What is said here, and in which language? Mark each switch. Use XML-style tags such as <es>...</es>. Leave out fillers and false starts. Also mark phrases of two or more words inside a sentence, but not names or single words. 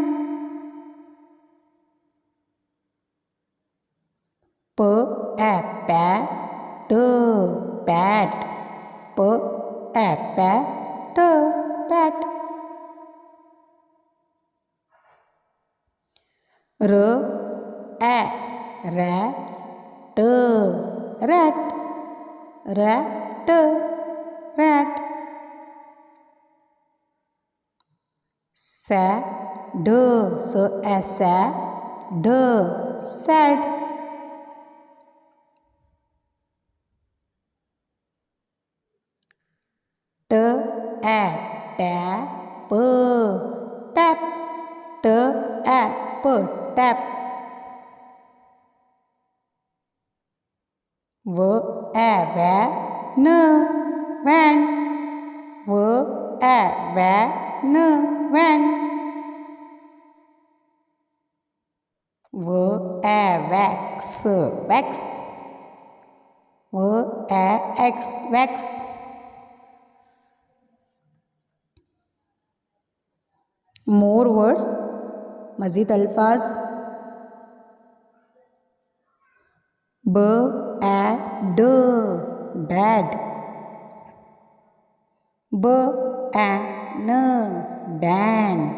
<en>P a pá t pat p a pá t pat. R a rá t rat ra t rat. Sa d s a sa d sad. T a ta p tap t a p tap. V a vá n van v a vá n van. V a vax vax v a x vax. More words</en> <ur>مزید الفاظ.</ur> <en>b a d bad b a n ban</en>